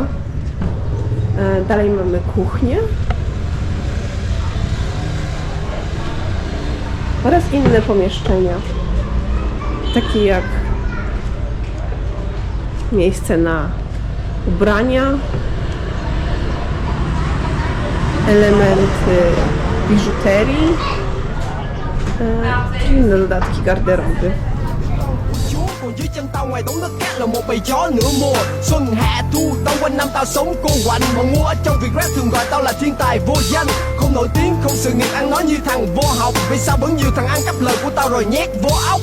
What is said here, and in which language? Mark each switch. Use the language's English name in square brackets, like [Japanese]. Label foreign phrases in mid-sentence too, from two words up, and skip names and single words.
[Polish] Dalej mamy kuchnię oraz inne pomieszczenia, takie jak miejsce na ubrania, elementy biżuterii, inne dodatki garderoby. [Vietnamese] Còn dưới chân tao ngoài đống đất cát là một bầy chó nửa mùa. Xuân hạ thu tao quanh năm tao sống cô quạnh. Bọn mua ở trong việc rap thường gọi tao là thiên tài vô danh. Không nổi tiếng, không sự nghiệp ăn nói như thằng vô học. Vì sao vẫn nhiều thằng ăn cắp lời của tao rồi nhét vô óc.